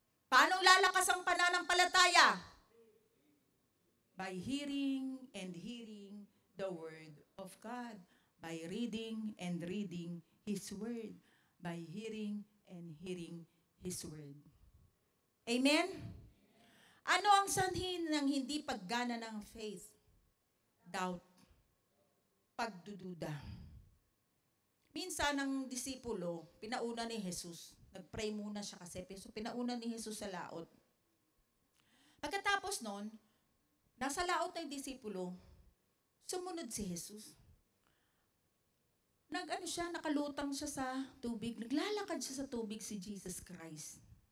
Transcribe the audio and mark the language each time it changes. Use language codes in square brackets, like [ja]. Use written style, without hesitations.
[tl] Paano lalakas ang pananampalataya? [en] By hearing and hearing the word of God. By reading and reading His word. By hearing and hearing His word. [tl] Amen? Ano ang sanhin ng hindi paggana ng faith? Doubt. Pagdududa. Minsan ang disipulo, pinauna ni Jesus. Nag-pray muna siya kasi. So pinauna ni Jesus sa laot. Pagkatapos nun, nasa laot na yung disipulo, sumunod si Jesus. Nakalutang siya sa tubig. Naglalakad siya sa tubig si Jesus Christ.